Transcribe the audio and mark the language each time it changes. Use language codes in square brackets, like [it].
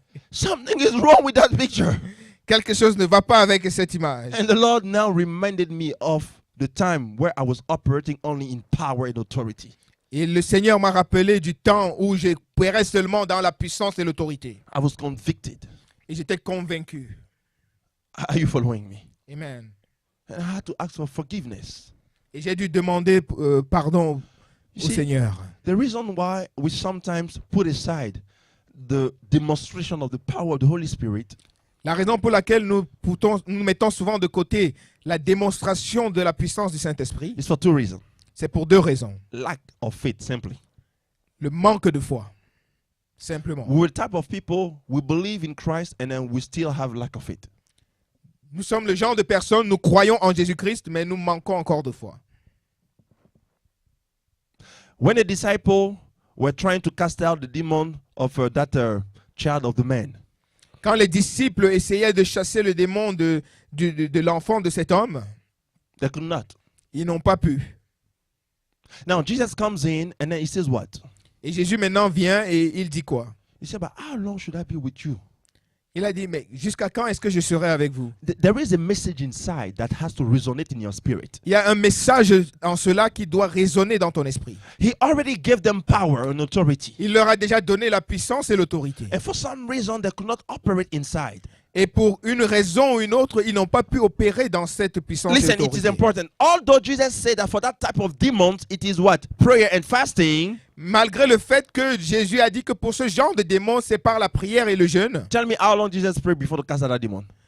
[en] Something is wrong with that picture. [fr] Quelque chose ne va pas avec cette image. [en] And the Lord now reminded me of the time where I was operating only in power and authority. [fr] Et le Seigneur m'a rappelé du temps où j'opérais seulement dans la puissance et l'autorité. [en] I was convicted. [fr] Et j'étais convaincu. [en] Are you following me? Amen. And I had to ask for forgiveness. [fr] Et j'ai dû demander pardon [en] You [fr] au [en] see, [fr] Seigneur. [en] the reason why we sometimes put aside the demonstration of the power of the Holy Spirit [fr] La raison pour laquelle nous mettons souvent de côté la démonstration de la puissance du Saint-Esprit, [en] is for two reasons. [fr] c'est pour 2 raisons. [en] Lack of faith, simply. [fr] Le manque de foi. Simplement. [en] We're the type of people, we believe in Christ and then we still have lack of faith. [fr] Nous sommes le genre de personnes, nous croyons en Jésus-Christ, mais nous manquons encore de foi. [en] When the disciples were trying to cast out the demon of that child of the man, [fr] Quand les disciples essayaient de chasser le démon de l'enfant de cet homme, [en] they could not. [fr] ils n'ont pas pu. [en] Now Jesus comes in and then he says what? [fr] Et Jésus maintenant vient et il dit quoi? [en] He said, but how long should I be with you? [fr] Il a dit, mais jusqu'à quand est-ce que je serai avec vous? [en] There is a message inside that has to resonate in your spirit. [fr] Il y a un message en cela qui doit résonner dans ton esprit. [en] He already gave them power and authority. [fr] Il leur a déjà donné la puissance et l'autorité. [en] And for some reason, they could not operate inside. [fr] Et pour une raison ou une autre, ils n'ont pas pu opérer dans cette puissance et [en] Listen, it is [fr] l'autorité. [en] important. Although Jesus said that for that type of demons, it is what? Prayer and fasting. [fr] Malgré le fait que Jésus a dit que pour ce genre de démons, c'est par la prière et le jeûne. [en] Tell me how long Jesus prayed before to cast out that demon.